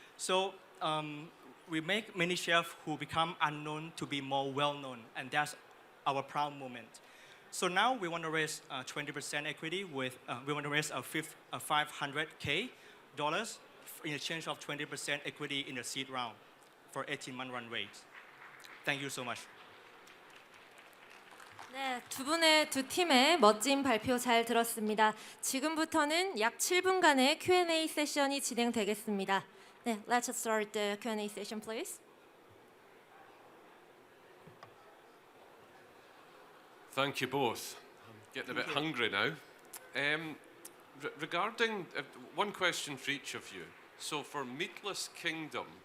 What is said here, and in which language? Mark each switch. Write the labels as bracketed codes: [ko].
[en] So we make many chefs who become unknown to be more well-known, and that's our proud moment. So now we want to raise 20% equity with, we want to raise $500K in exchange of 20% equity in the seed round for 18-month run rate. Thank you so much. [ko] 네, 두 팀의 멋진 발표 잘 들었습니다. 지금부터는 약 7분간의 Q&A 세션이 진행되겠습니다. [en] 네, let's start the Q&A session, please. Thank you both. I'm getting a bit hungry now. Regarding one question for each of you. So for Meatless Kingdom,